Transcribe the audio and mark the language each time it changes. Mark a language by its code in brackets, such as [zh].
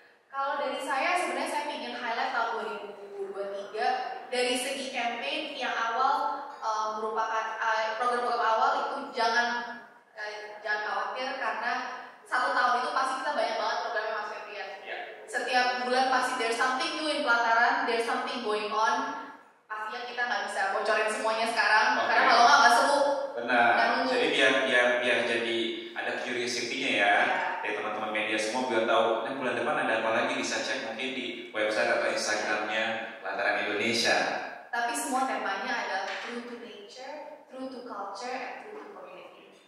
[id] Kalau dari saya sebenarnya saya ingin highlight tahun 2023 dari segi campaign yang awal merupakan program-program awal itu jangan khawatir, karena 1 tahun itu pasti kita banyak banget programnya Mas Febrian. Setiap bulan pasti [en] there's something new in pelataran, there's something going on. [id] Pastinya kita nggak bisa bocorin semuanya sekarang, karena kalau nggak seru. Benar. Jadi biar jadi ada curiosity-nya ya. Dari teman-teman media semua biar tahu, bulan depan ada apa lagi, bisa cek mungkin di website atau Instagramnya Pelataran Indonesia. Tapi semua temanya adalah [en] true to nature, true to culture, and true to community.